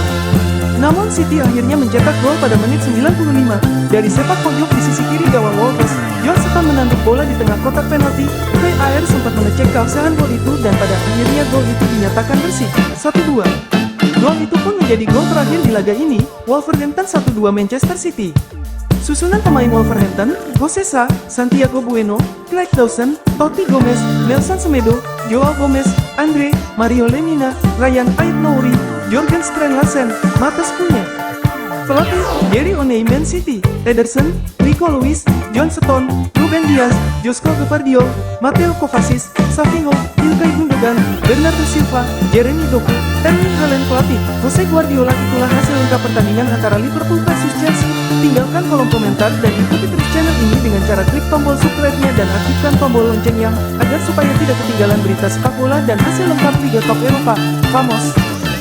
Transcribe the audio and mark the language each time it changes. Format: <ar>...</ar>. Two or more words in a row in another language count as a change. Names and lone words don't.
<id>Namun City akhirnya mencetak gol pada menit 95, dari sepak pojok di sisi kiri gawang Wolves, John Stones menanduk bola di tengah kotak penalti. VAR sempat mengecek keabsahan gol itu dan pada akhirnya gol itu dinyatakan bersih, 1-2. Gol itu pun menjadi gol terakhir di laga ini, Wolverhampton 1-2 Manchester City. Susunan pemain Wolverhampton, Hosesa, Santiago Bueno, Craig Dawson, Totti Gomez, Nelson Semedo, Joao Gomez, Andre, Mario Lemina, Ryan Ait-Nouri, Jørgen Strand-Larsen, Matheus Cunha. Pelatih, Gary O'Neill Man City, Ederson, Nico Lewis, John Stones, Ruben Dias, Josko Gvardiol, Mateo Kovacic, Savinho, Ilkay Gundogan, Bernardo Silva, Jeremy Doku, Erling Haaland. Pelatih, Jose Guardiola. Itulah hasil lengkap pertandingan antara Liverpool versus Chelsea. Tinggalkan kolom komentar dan ikuti terus channel ini dengan cara klik tombol subscribe-nya dan aktifkan tombol loncengnya agar supaya tidak ketinggalan berita sepak bola dan hasil lengkap Liga Top Eropa. Vamos!</id>